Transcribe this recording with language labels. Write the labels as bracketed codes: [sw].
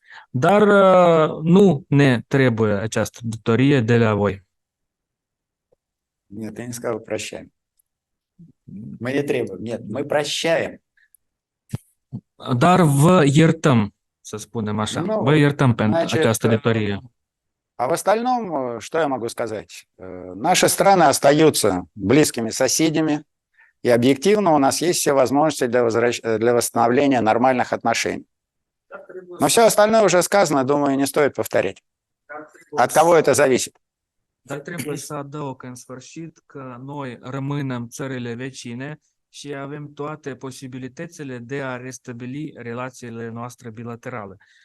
[ro] Dar nu ne trebuie această datorie de la voi. [ru] Нет, я не сказал прощаем. Мы не требуем. Нет, мы прощаем. [ro] Dar vă iertăm, să spunem așa. Vă iertăm pentru această datorie. [ru] А в остальном, что я могу сказать? Наши страны остаются близкими соседями, и объективно у нас есть все возможности для восстановления нормальных отношений. Но все остальное уже сказано, думаю, не стоит повторять. От кого это зависит? [ro] Dar trebuie să adaug în sfârșit că noi rămânem țările vecine și avem toate posibilitățile de a restabili relațiile noastre bilaterale.